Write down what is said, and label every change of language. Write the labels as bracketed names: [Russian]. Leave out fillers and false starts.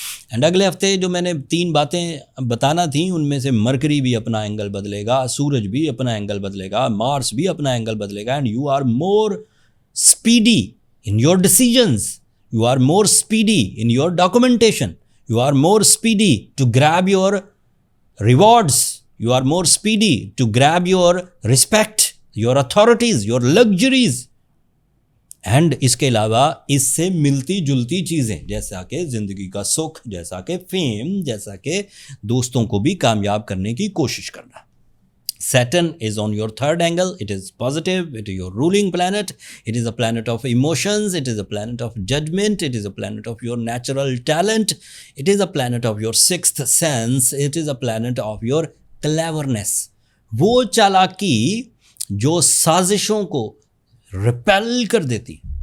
[Urdu] And اگلے ہفتے جو میں نے 3 باتیں بتانا تھیں ان میں سے مرکری بھی اپنا اینگل بدلے گا, سورج بھی اپنا اینگل بدلے گا, مارس بھی اپنا اینگل بدلے گا. [English] And you are more speedy in your decisions, you are more speedy in your documentation, you are more speedy to grab your rewards, you are more speedy to grab your respect, your authorities, your luxuries. [Urdu] And اس کے علاوہ اس سے ملتی جلتی چیزیں جیسا کہ زندگی کا سکھ, جیسا کہ فیم, جیسا کہ دوستوں کو بھی کامیاب کرنے کی کوشش کرنا. [English] Saturn is on your 3rd angle. It is positive. It is your ruling planet. It is a planet of emotions. It is a planet of judgment. It is a planet of your natural talent. It is a planet of your 6th sense. It is a planet of your cleverness. [Urdu] وہ چالاکی جو سازشوں کو repeal کر دیتی.